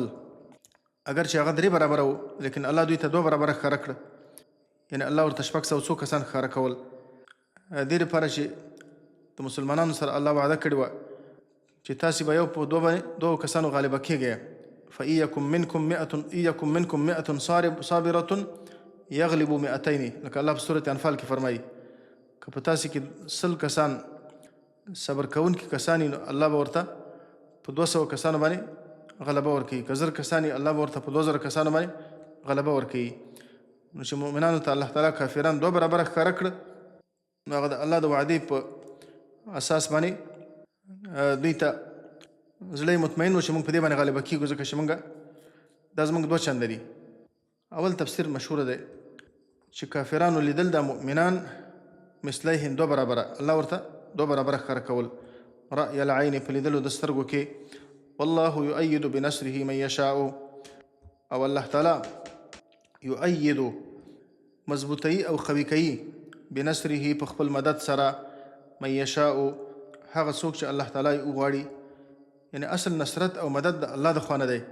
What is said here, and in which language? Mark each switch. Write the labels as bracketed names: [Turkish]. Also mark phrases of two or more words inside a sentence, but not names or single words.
[Pashto] اگر چې هغه 3 برابره و لیکن الله دوی ته 2 برابره ښکاره کړه. یعنی الله ورته 600 کسان ښکاره کول. دې لپاره چې د مسلمانانو سره الله وعده کړې وه چې تاسې به یو په 2 کسانو غالبه کېږئ. [Arabic] فإيكم منكم 100 صابرة يغلبوا 200. [Pashto] لکه الله په سورة انفال کې فرمایي که په تاسې کې 100 کسان صبر کوونکي کسان نو الله به ورته په 200 کسانو باندې غلبه ورکوي. که 1000 کسان الله به ورته په 2000 کسانو باندې غلبه ورکوي. نو چې مؤمنانو ته الله تعالی کافران 2 برابره ښکاره کړه نو هغه د الله د وعدې په اساس باندې دوی ته زړه مطمئن و چې موږ په دې باندې غالبه کېږو ځکه چې موږ دا زموږ 2 چنده دي. اول تفسیر مشهوره دی چې کافرانو لیدل د مؤمنان مثلیهم 2 برابره، الله ورته 2 برابره ښکاره کول. [Arabic] رأی العین [Pashto] په لیدلو د سترګو کې. [Arabic] والله یؤید بنصره من یشاء، [Pashto] او الله تعالی یؤید مضبوطی او قوي کوي بنصره په خپل مدد سره [Arabic] من یشاء [Pashto] هغه څوک چې الله تعالی وغواړي. یعنی اصل نصرت او مدد د الله د خوا نه دی.